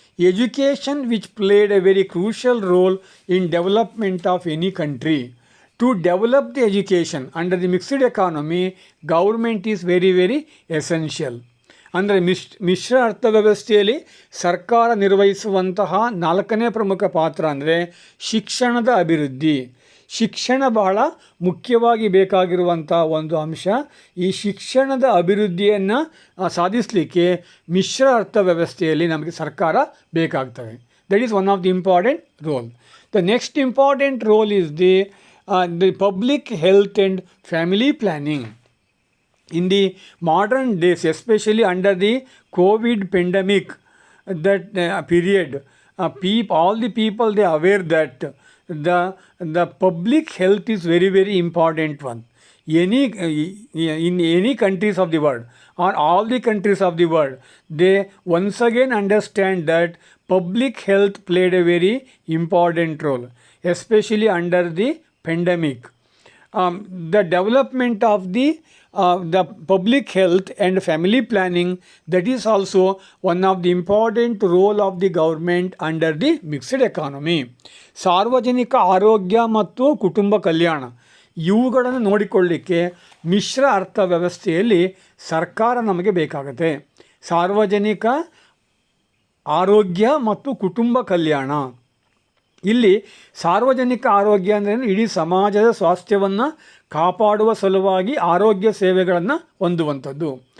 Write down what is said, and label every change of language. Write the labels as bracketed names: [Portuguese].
[English] Education which played a very crucial role in development of any country. To develop the education under the mixed economy, government is very very essential. [Kannada] ಅಂದರೆ ಮಿಶ್ರ ಅರ್ಥವ್ಯವಸ್ಥೆಯಲ್ಲಿ ಸರ್ಕಾರ ನಿರ್ವಹಿಸುವಂತಹ ನಾಲ್ಕನೇ ಪ್ರಮುಖ ಪಾತ್ರ ಅಂದರೆ ಶಿಕ್ಷಣದ ಅಭಿವೃದ್ಧಿ. ಶಿಕ್ಷಣ ಬಹಳ ಮುಖ್ಯವಾಗಿ ಬೇಕಾಗಿರುವಂಥ ಒಂದು ಅಂಶ. ಈ ಶಿಕ್ಷಣದ ಅಭಿವೃದ್ಧಿಯನ್ನು ಸಾಧಿಸಲಿಕ್ಕೆ ಮಿಶ್ರ ಅರ್ಥವ್ಯವಸ್ಥೆಯಲ್ಲಿ ನಮಗೆ ಸರ್ಕಾರ ಬೇಕಾಗ್ತವೆ. [English] That is one of the important role. The next important role is the public health and family planning. In the modern days, especially under the COVID pandemic, that period, all the people, they are aware that the public health is very very important one. In any countries of the world or all the countries of the world, they once again understand that public health played a very important role, especially under the pandemic. The development of the public health and family planning, that is also one of the important role of the government under the mixed economy. [Kannada] ಸಾರ್ವಜನಿಕ ಆರೋಗ್ಯ ಮತ್ತು ಕುಟುಂಬ ಕಲ್ಯಾಣ ಇವುಗಳನ್ನು ನೋಡಿಕೊಳ್ಳಲಿಕ್ಕೆ ಮಿಶ್ರ ಅರ್ಥವ್ಯವಸ್ಥೆಯಲ್ಲಿ ಸರ್ಕಾರ ನಮಗೆ ಬೇಕಾಗುತ್ತೆ. ಸಾರ್ವಜನಿಕ ಆರೋಗ್ಯ ಮತ್ತು ಕುಟುಂಬ ಕಲ್ಯಾಣ, ಇಲ್ಲಿ ಸಾರ್ವಜನಿಕ ಆರೋಗ್ಯ ಅಂದರೆ ಇಡೀ ಸಮಾಜದ ಸ್ವಾಸ್ಥ್ಯವನ್ನು ಕಾಪಾಡುವ ಸಲುವಾಗಿ ಆರೋಗ್ಯ ಸೇವೆಗಳನ್ನು ಹೊಂದುವಂಥದ್ದು.